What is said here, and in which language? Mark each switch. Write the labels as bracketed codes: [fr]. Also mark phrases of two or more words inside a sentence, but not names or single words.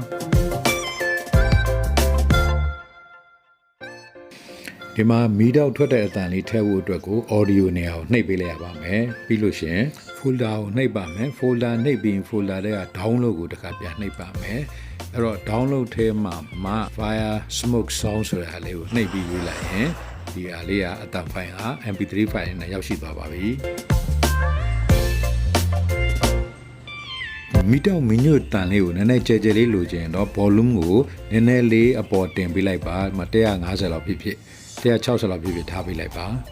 [my] ဒီမှာမီးတောက်ထွက်တဲ့အသံလေးထည့်ဖို့အတွက်ကို audio နေရာကိုနှိပ်ပေးလိုက်ရပါမယ်ပြီးလို့ရှိရင် folder ကိုနှိပ်ပါမယ် folder နှိပ်ပြီး folder တွေက download ကိုတစ်ခါပြန်နှိပ်ပါမယ်အဲ့တော့ download ထဲမှာ [en] fire smoke sound [my] ဆိုတဲ့ဟာလေးကိုနှိပ်ပြီးရွေးလိုက်ရင်ဒီဟာလေးကအသံဖိုင်ဟာ mp3 ဖိုင်နဲ့ရောက်ရှိသွားပါပြီ မီတောက်မီညွတ်တန်လေးကိုနည်းနည်းကြဲကြဲလေးလိုချင်တော့ volume ကိုနည်းနည်းလေးအပေါ်တင်ပေးလိုက်ပါ150လောက်ဖြစ်ဖြစ်160လောက်ဖြစ်ဖြစ်ထားပေးလိုက်ပါ